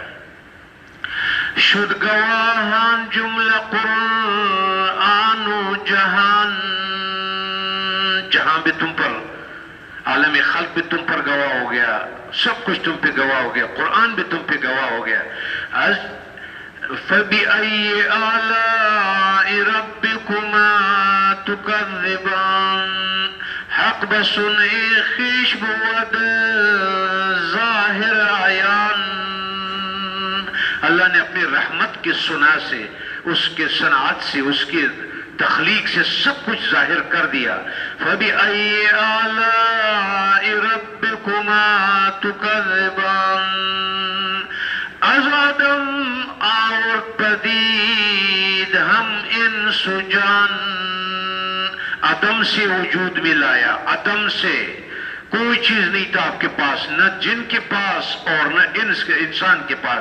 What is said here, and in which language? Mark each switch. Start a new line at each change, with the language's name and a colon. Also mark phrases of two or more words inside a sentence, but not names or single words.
Persian: شد گواہان جملہ قرآن و جہان
Urdu: جہاں بھی تم پر عالم خلق بھی تم پر گواہ ہو گیا سب کچھ تم پہ گواہ ہو گیا قرآن بھی تم پہ گواہ ہو گیا.
Arabic: فَبِأَيِّ آلَاءِ رَبِّكُمَا تُكَذِّبَانِ
Persian: حق بسن خویش بود ظاہر عیان.
Urdu: اللہ نے اپنی رحمت کی سنا سے اس کے صنعت سے اس کی تخلیق سے سب کچھ ظاہر کر دیا.
Arabic: فَبِأَيِّ آلَاءِ رَبِّكُمَا تُكَذِّبَانِ
Persian: از آدم اور پدید ہم انس و جان
Urdu: عدم سے وجود میں لایا عدم سے کوئی چیز نہیں تھا آپ کے پاس نہ جن کے پاس اور نہ انسان کے پاس.